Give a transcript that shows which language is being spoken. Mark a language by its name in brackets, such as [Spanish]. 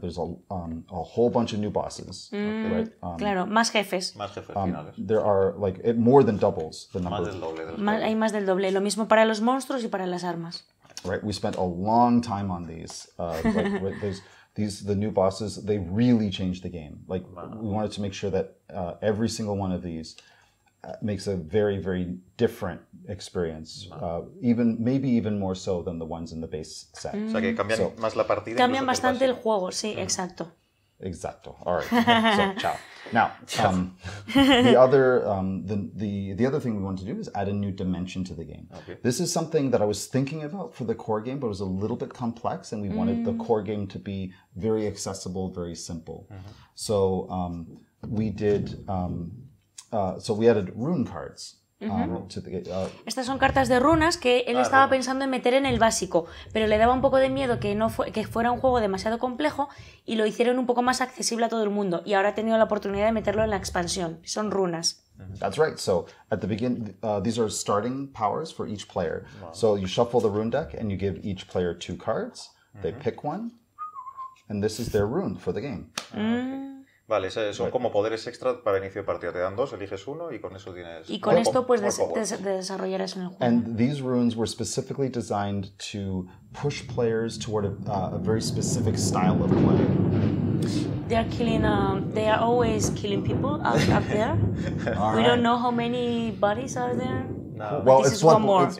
[English] There's a whole bunch of new bosses, right? [Spanish] Claro, más jefes. Más jefes finales. There are more than doubles the number. Más del doble. Hay más del doble. Lo mismo para los monstruos y para las armas. [English] Right. We spent a long time on these. The new bosses, they really changed the game. We wanted to make sure that every single one of these makes a very, very different experience, maybe even more so than the ones in the base set. [Spanish] O sea que cambian más la partida. Cambian bastante el juego, sí, exacto. Exacto. [English] All right. So, ciao. Now, the other thing we wanted to do is add a new dimension to the game. Okay. This is something that I was thinking about for the core game, but it was a little bit complex, and we wanted the core game to be very accessible, very simple. So we did so we added rune cards. To the, [Spanish] Estas son cartas de runas que él estaba pensando en meter en el básico, pero le daba un poco de miedo que fuera un juego demasiado complejo y lo hicieron un poco más accesible a todo el mundo, y ahora ha tenido la oportunidad de meterlo en la expansión. Son runas. [English] That's right. So at the beginning, these are starting powers for each player. Wow. So you shuffle the rune deck and you give each player 2 cards. They pick one, and this is their rune for the game. [Spanish] Vale, son como poderes extra para inicio de partida. Te dan 2, eliges uno y con eso tienes... Y con esto pues desarrollarás en el juego. [English] And these runes were specifically designed to push players toward a very specific style of play. They are always killing people up there. We don't know how many bodies are there. No. Well, this is one more.